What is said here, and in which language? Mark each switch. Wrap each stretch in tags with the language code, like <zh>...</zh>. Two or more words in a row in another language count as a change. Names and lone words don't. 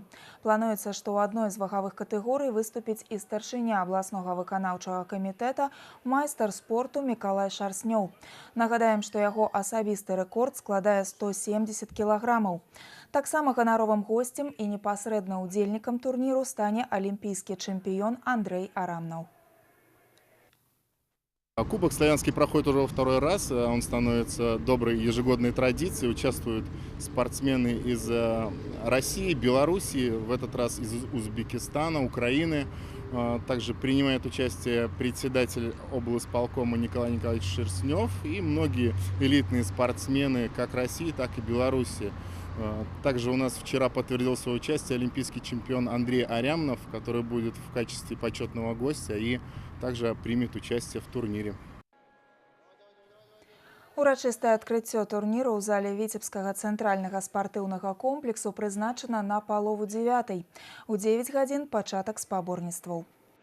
<be>Плануецца, што ў адной з вагавых катэгорый выступіць і старшыня абласнога выканаўчага камітэта, майстар спорту Мікалай Шарснёў. Нагадаем, што яго асабісты рэкорд складае 170 кілаграмаў. Таксама ганаровым госцем і непасрэдна удзельнікам турніру стане алімпійскі чэмпіён Андрей Арамнаў.</be> <ru>Кубок «Славянский» проходит уже во второй раз. Он становится доброй ежегодной традицией. Участвуют спортсмены из России, Белоруссии, в этот раз из Узбекистана, Украины. Также принимает участие председатель облисполкома Николай Николаевич Шерстнев и многие элитные спортсмены как России, так и Беларуси. Также у нас вчера подтвердил свое участие олимпийский чемпион Андрей Арямнов, который будет в качестве почетного гостя и также примет участие в турнире.</ru> <be>Урачыстае адкрыццё турніру ў зале Віцебскага цэнтральнага спартыўнага комплексу прызначана на 8:30. У 9 гадзін пачатак спаборніцтваў.</be>